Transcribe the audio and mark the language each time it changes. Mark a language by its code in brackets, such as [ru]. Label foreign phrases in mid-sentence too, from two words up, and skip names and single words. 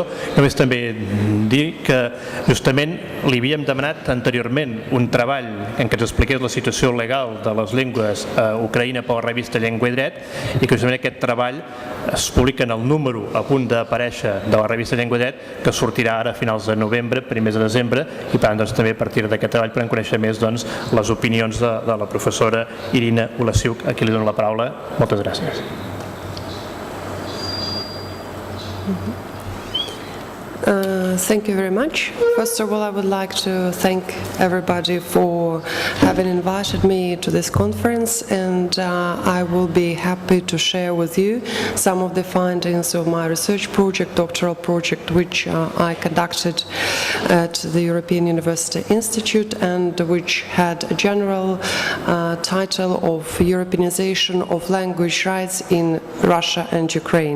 [ca] Només també dir que justament li havíem demanat anteriorment un treball en què ens expliqués la situació legal de les llengües a Ucraïna per la revista Llengua i Dret, i que justament aquest treball es publica en el número a punt d'aparèixer de la revista Llengua i Dret, que sortirà ara a finals de novembre, primers de desembre, i per tant també a partir d'aquest treball podem conèixer més les opinions de la professora Irina Ulasiuk, a qui li dono la paraula. Moltes gràcies. [en] Thank you very much. First of all, I would like to thank everybody for having invited me to this conference, and I will be happy to share with you some of the findings of my research project, doctoral project, which I conducted at the European University Institute, and which had a general title of Europeanization of Language Rights in Russia and Ukraine.